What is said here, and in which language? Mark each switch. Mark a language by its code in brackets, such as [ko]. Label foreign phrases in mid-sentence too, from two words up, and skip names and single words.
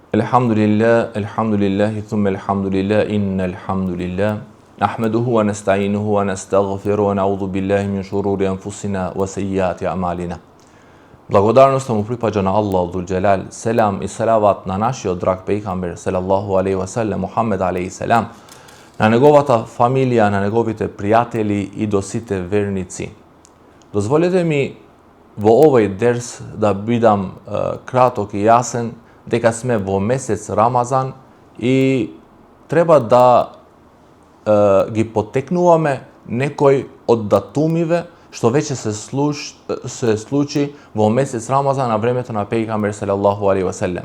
[ar] الحمد لله، ثم الحمد لله، إن الحمد لله. نحمده ونستعينه ونستغفره ونعوذ بالله من شرور أنفسنا وسيئات أعمالنا. [mk] Благодарноста му припаѓа на Аллах [ar] ذو الجلال. [mk] Selam i salavat на нашиот драг пејгамбер [ar] صلى الله عليه وسلم [mk] Мухаммед [ar] عليه السلام, [mk] на неговата фамилија, на неговите пријатели и до сите верници. Дозволете ми во овој дерс да бидам краток и јасен дека сме во месец Рамазан и треба да ги потекнуваме некој од датумиве што веќе се случи во месец Рамазан на времето на пејгамбер [ar] صلى الله عليه وسلم.